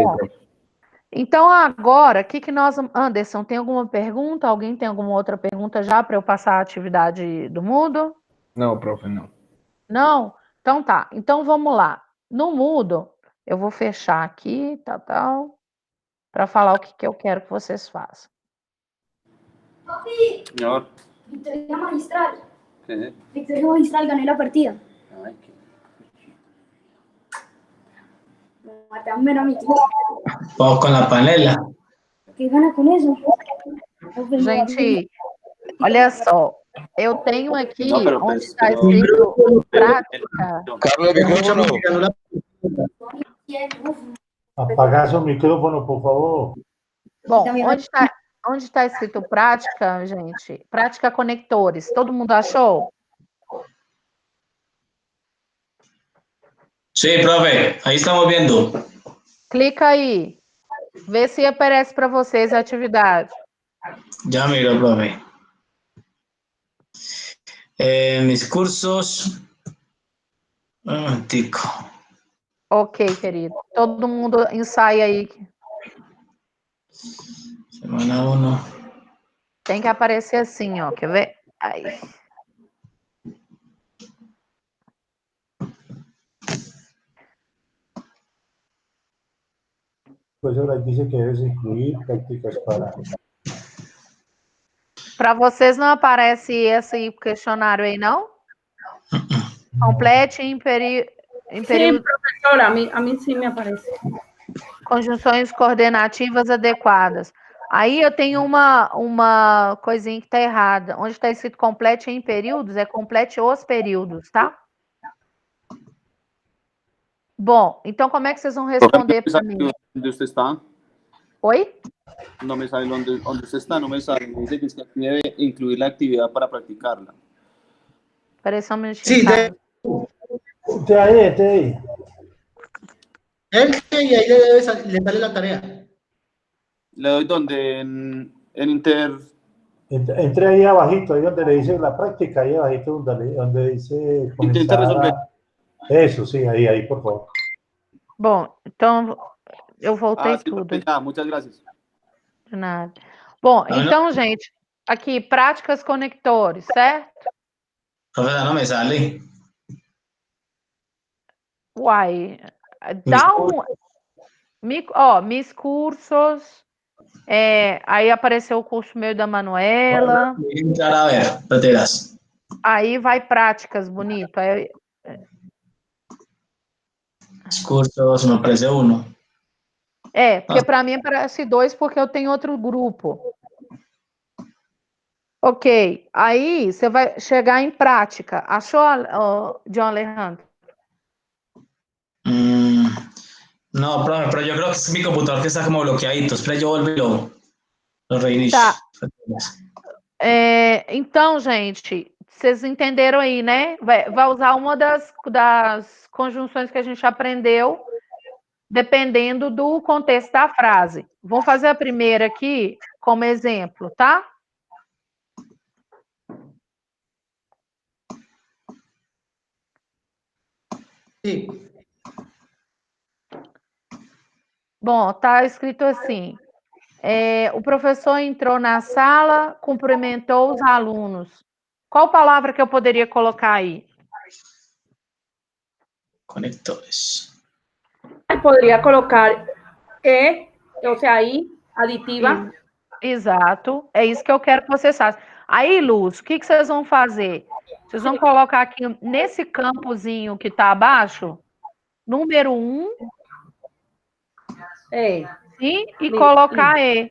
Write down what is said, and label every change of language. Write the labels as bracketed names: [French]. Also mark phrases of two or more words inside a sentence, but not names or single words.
[Portuguese] Bom, então, agora, o que nós... Anderson, tem alguma pergunta? Alguém tem alguma outra pergunta já para eu passar a atividade do Moodle? Não, profe, não. Não? Então tá. Então, vamos lá. No Moodle, eu vou fechar aqui, tal, para falar o que eu quero que vocês façam. [Spanish] Señor. Victoria magistral. ¿Qué? Victoria magistral, gané la partida. Ay, qué... Matame a mi tío. Vamos con la panela. ¿Qué gana con eso? [Portuguese] Gente, olha só. Eu tenho aqui, [Spanish] No, pero [Portuguese] onde [Spanish] pues, [Portuguese] está [Spanish] pero- [Portuguese] escrito prática. [Spanish] Carlos, micrófono. Apaga su micrófono, por favor. [Portuguese] Bom, onde está escrito prática, gente? Prática conectores. Todo mundo achou? [Spanish] Sí, profe, ahí estamos viendo. [Portuguese] Clica aí. Vê se aparece para vocês a atividade. [Spanish] Ya miro, profe. Mis cursos. Un momentico. [Portuguese] Ok, querido. Todo mundo ensaia aí. Semana 1. Tem que aparecer assim, ó. Quer ver? Aí. [Spanish] Pues ahora dice que debes incluir prácticas para... [Portuguese] Para vocês não aparece esse questionário aí, não? Complete em [Spanish] Sí, [Portuguese] período. [Spanish] profesora, a mí sí me aparece. [Portuguese] Conjunções coordenativas adequadas. Aí eu tenho uma coisinha que está errada. Onde está escrito complete em períodos, é complete os períodos, tá? Bom, então como é que vocês vão responder para mim? [Spanish] ¿Dónde usted está? [Portuguese] Oi? [Spanish] No me sale donde usted está, no me sale. Me dice que usted debe incluir la actividad para practicarla. [Portuguese] Espera só um minutinho. [Spanish] Sí, [Portuguese] Tá? [Spanish] Te ahí. Entre y ahí le sale la tarea. Le doy donde en Inter. Entre ahí abajito, ahí donde le dice la práctica, ahí abajito donde dice Intenta resolver. Eso, sí, ahí, por favor. [Portuguese] Bom, então eu voltei [Spanish] Sí, [Portuguese] tudo. [Spanish] ya, muchas gracias. [Portuguese] De nada. Bom, então, gente, aqui, práticas conectores, certo? [Spanish] Profe, no me sale. [Portuguese] Uai, dá um... [Spanish] Mis cursos, [Portuguese] aí apareceu o curso meu da Manuela. [Spanish] A ver, retiras. [Portuguese] Aí vai práticas, bonito. Aí, [Spanish] Mis cursos, me aparece 1. [Portuguese] porque para mim aparece 2 porque eu tenho outro grupo. Ok, aí você vai chegar em prática. Achou, John Alejandro? [Spanish] No, profe, pero yo creo que es mi computador que está como bloqueadito. Espera, yo vuelvo y lo reinicio. [Portuguese] Tá. Então, gente, vocês entenderam aí, né? Vai usar uma das conjunções que a gente aprendeu, dependendo do contexto da frase. Vamos fazer a primeira aqui como exemplo, tá? [Spanish] Sí. [Portuguese] Bom, tá escrito assim. O professor entrou na sala, cumprimentou os alunos. Qual palavra que eu poderia colocar aí? Conectores. [Spanish] Podría colocar o sea, ahí, aditiva. [Portuguese] Exato, é isso que eu quero que vocês façam. Aí, Luz, o que vocês vão fazer? Vocês vão colocar aqui nesse campozinho que está abaixo, número 1, sim, e colocar E.